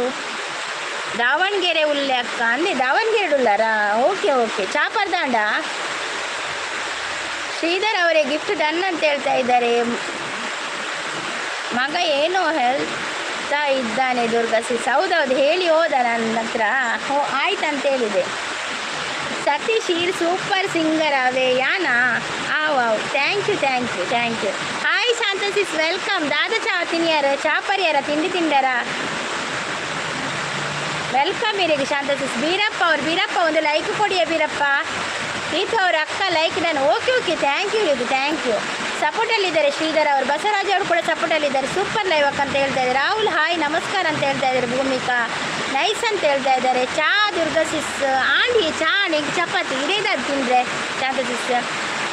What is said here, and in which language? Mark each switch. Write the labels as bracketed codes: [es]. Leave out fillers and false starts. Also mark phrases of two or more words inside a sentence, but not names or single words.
[tcy] ದಾವಣಗೆರೆ ಉಲ್ಲೆ ಅಕ್ಕ ಅಂದೆ. ದಾವಣಗೆರೆ ಉಳ್ಳಾರಾ? ಓಕೆ ಚಾಪರ್ದಾಂಡ. [kn] ಶ್ರೀಧರ್ ಅವರೇ [en] gift done [kn] ಅಂತ ಹೇಳ್ತಾ ಇದ್ದಾರೆ. ಮಗ ಏನೋ ಹೇಳ್ತಾ ಇದ್ದಾನೆ ದುರ್ಗಾ ಸಿಸ್. ಹೌದೌದು ಹೇಳಿ ಹೋದ ನನ್ನ ಹತ್ರ. ಆಯ್ತಂತ ಹೇಳಿದೆ. [tcy] ಸತೀಶ್ ಈರ್ [en] super singer [tcy] ಅವೇ ಯಾನಾ? [en] wow, thank you. hi Shanta sis welcome. [tcy] ದಾದ ಚಾ ತಿನ್ಯಾರ ಚಾಪರ್ಯಾರ ತಿಂಡಿ ತಿಂಡಾರ? ವೆಲ್ಕಮ್ ಇರಿಗೆ ಶಾಂತ ಸಿಸ್. [kn] ಬೀರಪ್ಪ ಒಂದು ಲೈಕ್ ಕೊಡಿಯ ಬೀರಪ್ಪ. ರೀತು ಅವ್ರ ಅಕ್ಕ [en] like done. okay thank you. [kn] ಸಪೋರ್ಟಲ್ಲಿದ್ದಾರೆ ಶ್ರೀಧರ್ ಅವರು. ಬಸವರಾಜ್ ಅವರು ಕೂಡ ಸಪೋರ್ಟಲ್ಲಿದ್ದಾರೆ. [en] super live [kn] ಅಕ್ಕ ಅಂತ ಹೇಳ್ತಾ ಇದ್ದಾರೆ. ರಾಹುಲ್ ಹಾಯ್ ನಮಸ್ಕಾರ ಅಂತ ಹೇಳ್ತಾ ಇದ್ದಾರೆ. ಭೂಮಿಕಾ ನೈಸ್ ಅಂತ ಹೇಳ್ತಾ ಇದ್ದಾರೆ. [tcy] ಚಾ ದುರ್ಗಾ ಸಿಸ್ ಆಂಡಿ ಚಾ ಚಪಾತಿ ಇದೇದಾದ್ರು ತಿಂದರೆ ಶಾಂತ ಸಿಸ್.